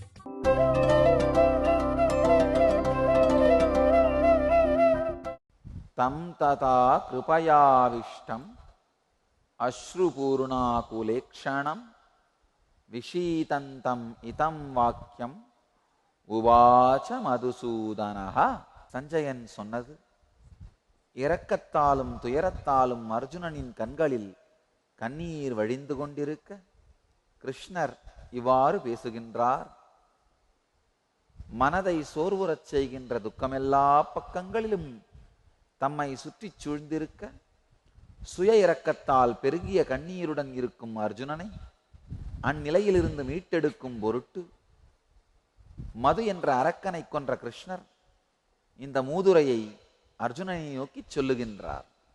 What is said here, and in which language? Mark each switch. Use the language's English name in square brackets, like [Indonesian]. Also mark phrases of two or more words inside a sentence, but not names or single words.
[Sanskrit] तं तथा कृपयाविष्टम् अश्रुपूर्णाकुलेक्षणं विशीतन्तम् इतं वाक्यम् उवाच मधुसूदनः. [Tamil] சஞ்சயன் சொன்னது, இரக்கத்தாலும் துயரத்தாலும் அர்ஜுனனின் கண்களில் கண்ணீர் வழிந்து கொண்டிருக்க கிருஷ்ணர் இவ்வாறு பேசுகின்றார். மனதை சோர்வுறச் செய்கின்ற துக்கமெல்லா பக்கங்களிலும் தம்மை சுற்றி சூழ்ந்திருக்க சுய இரக்கத்தால் பெருகிய கண்ணீருடன் இருக்கும் அர்ஜுனனை அந்நிலையிலிருந்து மீட்டெடுக்கும் பொருட்டு மது என்ற அரக்கனை கொன்ற கிருஷ்ணர் இந்த மூதுரையை அர்ஜுனனை நோக்கி சொல்லுகின்றார்.